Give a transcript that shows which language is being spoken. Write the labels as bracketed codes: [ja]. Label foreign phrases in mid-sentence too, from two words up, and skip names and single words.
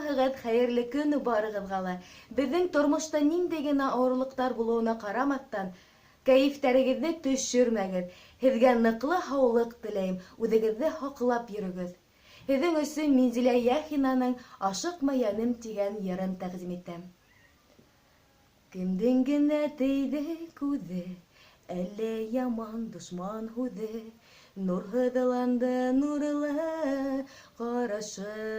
[tt] Барыгыз хәерле көн барыгызга ла. Безнең тормышта нинди генә авырлыктар булуына карамастан, кәефтәрегезне төшермәгез. Һезгә ныклы һаулык теләйм, [ba] үҙегезне һаҡлап йөрөгөҙ. Һеҙҙең өсөн Минзаля Яхинаның «Ашыҡма, йәнем» тигән йырын тәҡдим итәм. Кемдең генә тейҙе күҙе, әллә яман дошман һүҙе, нурһыҙланды нурлы ҡарашы.